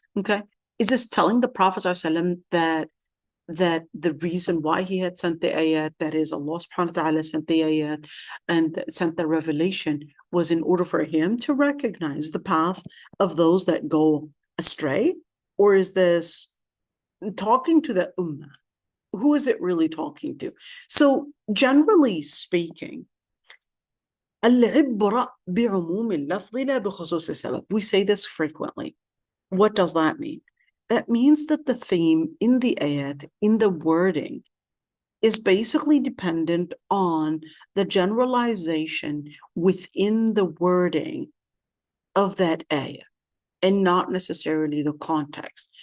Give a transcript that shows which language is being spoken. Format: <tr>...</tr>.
<en>Okay, is this telling the Prophet ﷺ that the reason why he had sent the ayat, that is Allah subhanahu wa ta'ala sent the ayat and sent the revelation, was in order for him to recognize the path of those that go astray? Or is this talking to the ummah? Who is it really talking to? So generally speaking,</en> <ar>العبرة بعموم اللفظ لا بخصوص السبب.</ar> <en>We say this frequently. What does that mean? That means that the theme in the ayat, in the wording, is basically dependent on the generalization within the wording of that ayat, and not necessarily the context.</en>